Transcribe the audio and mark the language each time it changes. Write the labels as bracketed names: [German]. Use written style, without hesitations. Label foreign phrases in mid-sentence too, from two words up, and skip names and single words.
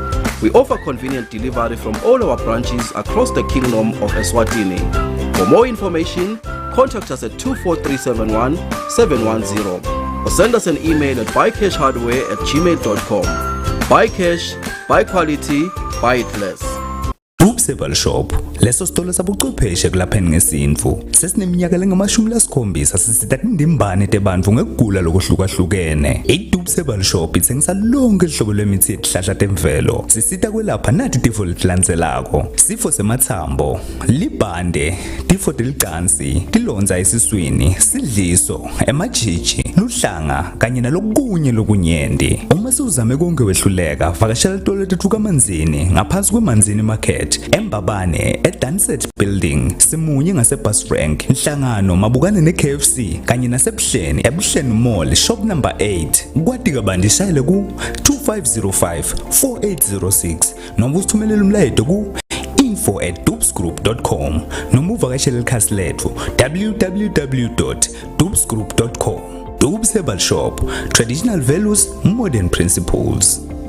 [English] We offer convenient delivery from all our branches across the Kingdom of ESWATINI. For more information, contact us at 24371 710 or send us an email at buycashhardware@gmail.com. iCash, buy quality, buy it less. [Swati] Dubsebal Shop, leso sitolo sabuchwepheshe kulapheni ngesintfu. Sesineminyaka lengama-70 sisita tindimbane tebantfu ngekugula lokuhlukahlukene. iDubsebal Shop itsengisa lonke hlobo lwemithi yetihlahla temvelo. Sisita kwelapha nati tifo letilandzelako. Sifo semathambo, libhande, tifo telicansi, tilonza esiswini, sidliso, emajiji, luhlanga kanye nalokunye lokunyenti. Uma siuzame konke wehluleka, vakashela litolo letfu kaManzini ngaphansi kweManzini Market. Embabane eDanset Building simunye ngaseBus Rank Nhlangano mabukane neKFC kanye naseBuhleni eBuhleni Mall [English] shop number 8 [Swati] kwati kabandishayele ku 2505 4806 noma usithumelele umlayeto ku info@dubsgroup.com noma uvakashele ikhasi lethu www.dubsgroup.com. [English] Dubs Herbal Shop, traditional values, modern principles.